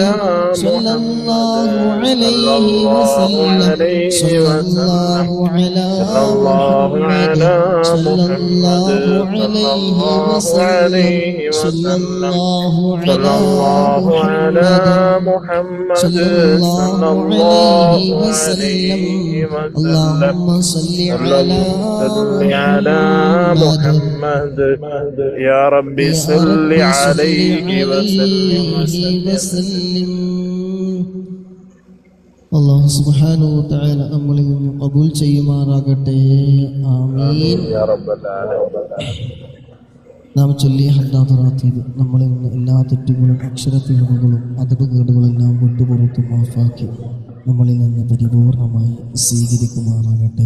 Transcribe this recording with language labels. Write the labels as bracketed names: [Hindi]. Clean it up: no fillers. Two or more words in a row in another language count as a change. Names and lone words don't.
[Arabic] صلى الله عليه وسلم صلى الله على محمد صلى الله عليه وسلم صلى الله على محمد صلى الله عليه وسلم اللهم صل على محمد يا ربي صل عليه وسلم. الله سبحانه وتعالى [Malayalam] നമ്മളിൽ നിന്ന് ഖബൂൽ ചെയ്യുമാറാകട്ടെ. ആമീൻ. നാം ചൊല്ലിയ ഹദ്ദാദറാത്തീദ് നമ്മളിൽ നിന്ന് എല്ലാ തെറ്റുകളും അക്ഷരപ്പിഴവുകളും അതപകേടുകളെല്ലാം വിട്ടുപുറത്ത് മാഫാക്കി നമ്മളിൽ നിന്ന് പരിപൂർണമായി സ്വീകരിക്കുമാറാകട്ടെ.